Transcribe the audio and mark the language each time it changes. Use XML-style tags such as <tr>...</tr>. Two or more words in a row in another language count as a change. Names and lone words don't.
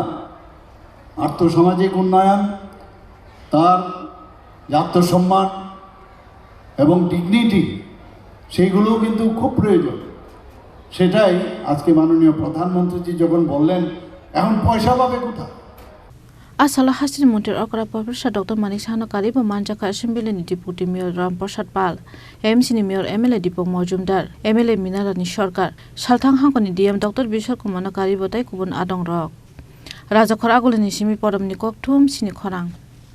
<bn>আর্থসামাজিক উন্নয়ন, তার আত্মসম্মান এবং ডিগনিটি, সেইগুলোও কিন্তু খুব প্রয়োজন। সেটাই আজকে মাননীয় প্রধানমন্ত্রীজি যখন বললেন এখন পয়সা পাবে কোথায়।</bn> <trp>Asala Hasil Montri Ogara Professor Dr. Manik Shahano Karibo Manjaka Assembly Deputy Mayor Ram Prasad Pal, MC Mayor MLA Dipok Mojumdar, MLA Minarani Sorkar, Salthang Hangkoni DM Dr. Bishal Kumano Karibo Tai Kubun Adong Rok, Raja Khoragulini Simi Podam Nikok Tum Sini Khorang.</trp>